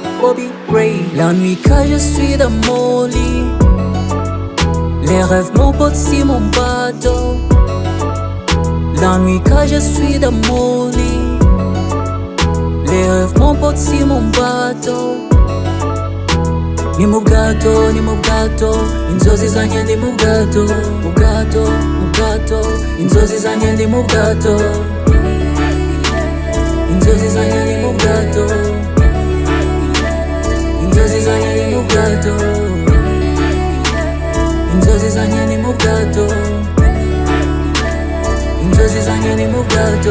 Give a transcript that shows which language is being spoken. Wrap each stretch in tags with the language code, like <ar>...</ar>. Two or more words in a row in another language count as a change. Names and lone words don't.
<fr>Boby, Ray. La nuit quand je suis dans mon lit, les rêves mon pote c'est mon bateau. La nuit quand je suis dans mon lit, les rêves mon pote c'est mon bateau.</fr> <rw>Ni mu bwato, ni mu bwato, inzozi zanjye ndi mu bwato, mu bwato, mu bwato, inzozi zanjye ndi mu bwato, inzozi zanjye ndi mu bwato, inzozi zanjye ndi mu bwato, inzozi zanjye ndi mu bwato, inzozi zanjye ndi mu bwato.</rw>